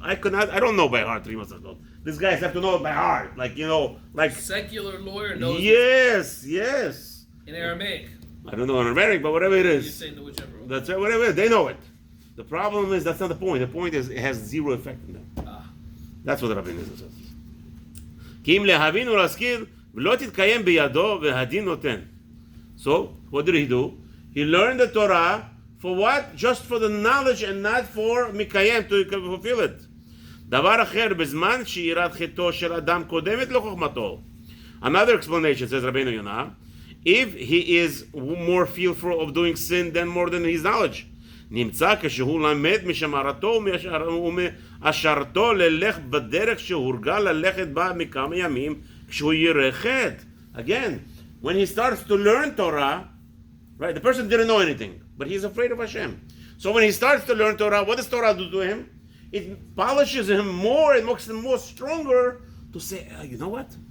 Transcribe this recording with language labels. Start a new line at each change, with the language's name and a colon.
English: I don't know by heart 3 Masechtot. These guys have to know it by heart. Like Secular lawyer knows Yes. in Aramaic. I don't know in Aramaic, but whatever it is. You say whichever one. That's right, whatever it is, they know it. The problem is, that's not the point. The point is, it has zero effect on them. That's what the Rabeinu says.
Hebrew: כי אם להבין ולהזכיר, ולא תתקיים בידו והדין נותן.
English: So, what did he do? He learned the Torah for what? Just for the knowledge and not for מקיים, to fulfill it.
Hebrew: דבר אחר, בזמן שיראת חטאו של אדם קודמת לחוכמתו.
English: Another explanation, says Rabeinu Yonah, if he is more fearful of doing sin than more than his knowledge.
Hebrew: נמצא כשהוא למד משמרתו ומאשרתו ללך בדרך שהורגל ללכת בה מכמה ימים כשהוא ירא חטא.
English: Again, when he starts to learn Torah, right, the person didn't know anything, but he's afraid of Hashem. So when he starts to learn Torah, what does Torah do to him? It polishes him more, it makes him more stronger to say, you know what?